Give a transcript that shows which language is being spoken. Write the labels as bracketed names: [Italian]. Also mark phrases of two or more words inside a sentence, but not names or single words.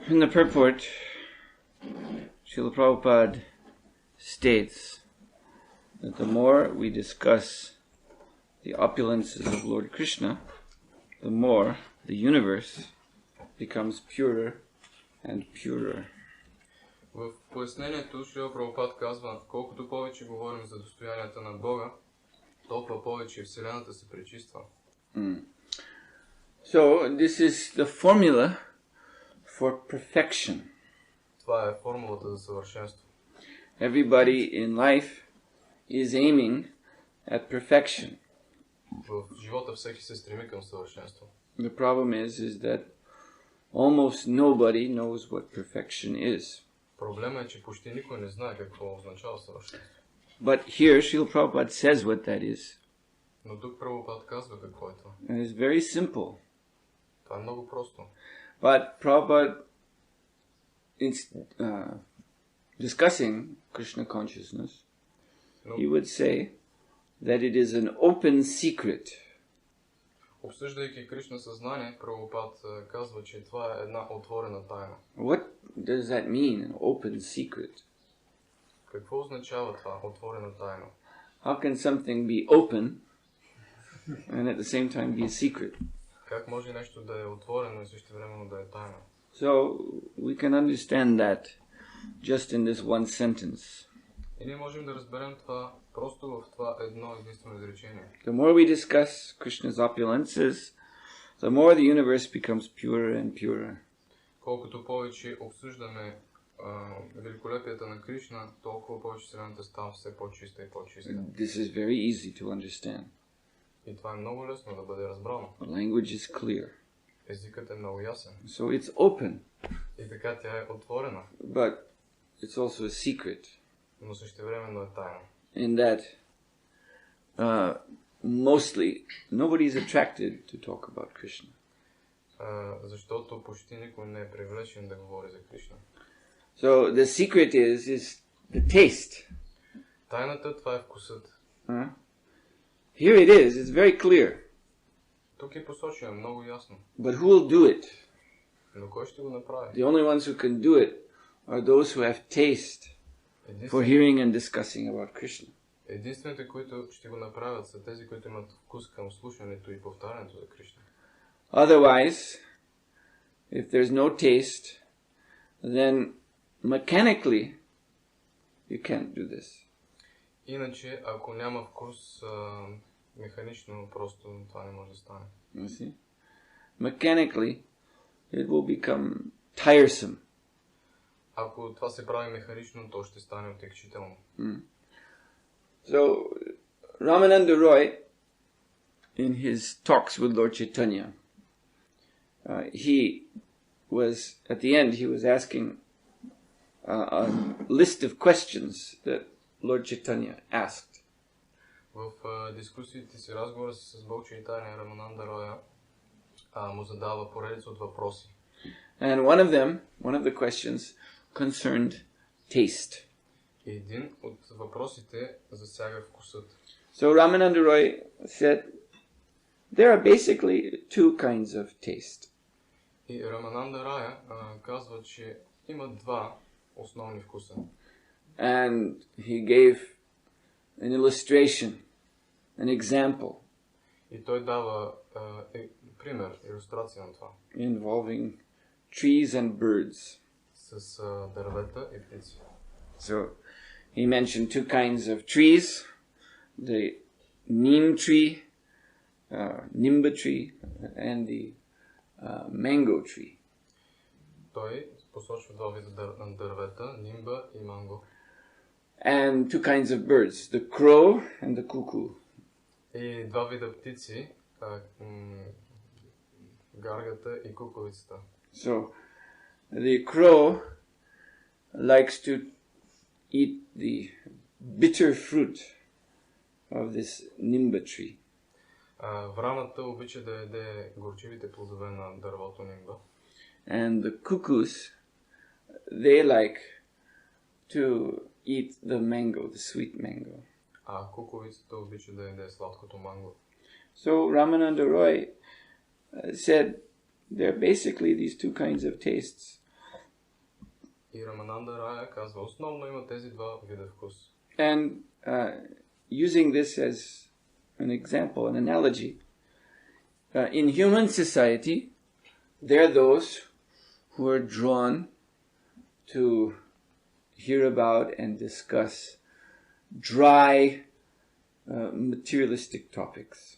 [English] In the purport, Srila Prabhupada states that the more we discuss the opulences of Lord Krishna, the more the universe becomes purer and purer. [Bulgarian] В пояснението Шрила Прабхупад казва, колкото повече говорим за достоянията на Бога, толкова повече Вселената се пречиства. [English] So this is the formula for perfection. [Bulgarian] Това е формулата за съвършенство. [English] Everybody in life is aiming at perfection. [Bulgarian] В живота всеки се стреми към съвършенство. [English] The problem is that almost nobody knows what perfection is. [Bulgarian] Проблемът е, че почти никой не знае какво означава съвършенство. [English] But here Srila Prabhupada says what that is. [Bulgarian] Но тук Прабхупад казва какво е това. [English] And it's very simple. [Bulgarian] Това е много просто. [English] But Prabhupada, in discussing Krishna consciousness, he would say that it is an open secret. [Bulgarian] Обсъждайки Кришна съзнание, Прабхупад казва, че това е една отворена тайна. [English] What does that mean, an open secret? [Bulgarian] Какво означава това, отворена тайна? [English] How can something be open and at the same time be a secret? [Bulgarian] Как може нещо да е отворено и същевременно да е тайна? [English] So we can understand that just in this one sentence. [Bulgarian] И ние можем да разберем това просто в това едно единствено изречение. [English] The more we discuss Krishna's opulences, the more the universe becomes purer and purer. [Bulgarian] Колкото повече обсъждаме великолепията на Кришна, толкова повече Вселената става все по-чиста и по-чиста. [English] This is very easy to understand. [Bulgarian] И това е много лесно да бъде разбрано. [English] The language is clear. [Bulgarian] Езикът е много ясен. [English] So it's open. [Bulgarian] И така тя е отворена. [English] But it's also a secret. [Bulgarian] Но същевременно е тайна. [English] In that mostly nobody is attracted to talk about Krishna. [Bulgarian] Защото почти никой не е привлечен да говори за Кришна. [English] So the secret is the taste. [Bulgarian] Тайната това е вкусът. [English] Here it is. It's very clear. [Bulgarian] Тук е посочено много ясно. [English] But who will do it? [Bulgarian] Но кой ще го направи? [English] The only ones who can do it are those who have taste for hearing and discussing about Krishna. [Bulgarian] Единствените, които ще го направят, са тези, които имат вкус към слушането и повтарянето за Кришна. [English] Otherwise, if there's no taste, then mechanically you can't do this. [Bulgarian] Иначе, ако няма вкус, механично просто това не може да стане. [English] You see? Mechanically, it will become tiresome. [Bulgarian] Ако това се прави механично, то ще стане отекчително. [English] So, Ramananda Roy, in his talks with Lord Chaitanya, he was, at the end, he was asking a list of questions that Lord Chaitanya asked. [Bulgarian] В дискусиите си, разговора си с Бог Чайтания, Рамананда Роя му задава поредица от въпроси. [English] And one of the questions concerned taste. [Bulgarian] И един от въпросите засяга вкусът. [English] So Ramananda Roy said, there are basically two kinds of taste. [Bulgarian] И Рамананда Рая казва, че има два основни вкуса. [English] And he gave an illustration, an example. [Bulgarian] И той дава пример, илюстрация на това. [English] Involving trees and birds. [Bulgarian] С дървета и птици. [English] So he mentioned two kinds of trees, the neem tree, nimba tree, and the mango tree. [Bulgarian] Той посочва два вида дървета, нимба и манго. [English] And two kinds of birds, the crow and the cuckoo. [Bulgarian] И два вида птици, гаргата и куковицата. [English] So the crow likes to eat the bitter fruit of this nimba tree. [Bulgarian] Враната обича да яде горчивите плодове на дървото нимба. [English] And the cuckoos, they like to eat the mango, the sweet mango. [Bulgarian] А куковицата обича да яде сладкото манго. [English] So Ramananda Roy said there are basically these two kinds of tastes. [Bulgarian] И Рамананда Рая казва, основно има тези два вида вкус. [English] And using this as an example, an analogy, in human society, there are those who are drawn to hear about and discuss dry, materialistic topics.